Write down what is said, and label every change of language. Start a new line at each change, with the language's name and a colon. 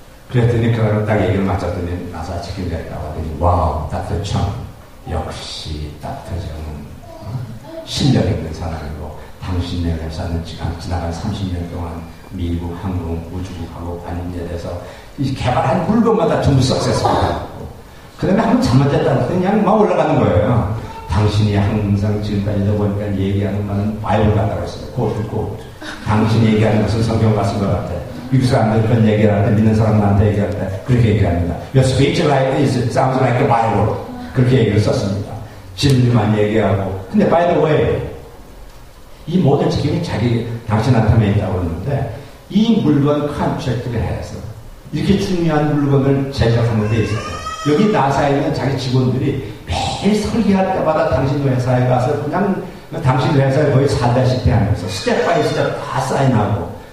Korean: 그랬더니 그거를 딱 얘기를 마쳤더니 나사 책임자가 나왔더니 와우, 닥터 청 역시 닥터 정은 실력 있는 사람이고 당신네 회사는 지나간 30년 동안 미국 항공 우주국하고 관계돼서 이 개발한 물건마다 전부 석세스하고 그 다음에 한번 잘못됐다고 그냥 막 올라가는 거예요. 당신이 항상 지금까지도 보니까 얘기하는 말은 바이블 같다고 했어요. 고트. 당신이 얘기하는 것은 성경 같은 것 같아. 미국 사람들 그런 얘기를 할 때 믿는 사람한테 얘기할 때 그렇게 얘기합니다.
English: Your speech like this sounds like a Bible.
Korean: 그렇게 얘기를 썼습니다. 진리만 얘기하고. 근데
English: by the way,
Korean: 이 모든 책임이 당신한테 있다고 그러는데 이 물건 컨트랙트를 해서 이렇게 중요한 물건을 제작하는 데 있어서 여기 나사에 있는 자기 직원들이 매일 설계할 때마다 당신 회사에 가서 그냥 당신 회사에 거의 살다시피 하면서 스텝 바이 스텝 다 사인하고